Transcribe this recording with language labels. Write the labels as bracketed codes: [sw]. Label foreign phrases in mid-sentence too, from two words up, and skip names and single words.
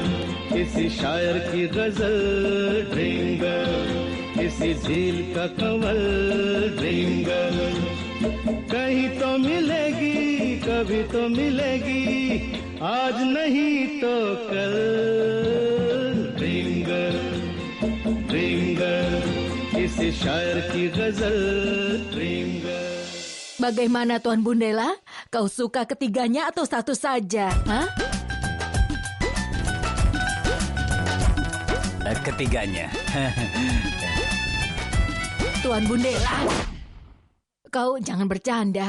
[hi] किसी शायर की गजल, ड्रीम गर्ल, किसी झील का कंवल, ड्रीम गर्ल, कहीं तो मिलेगी, कभी तो मिलेगी, आज नहीं तो कल, ड्रीम गर्ल, किसी शायर की गजल, ड्रीम गर्ल. [id] Bagaimana Tuan Bundela? Kau suka ketiganya atau satu saja? Ketiganya. Tuan Bundela, kau jangan bercanda.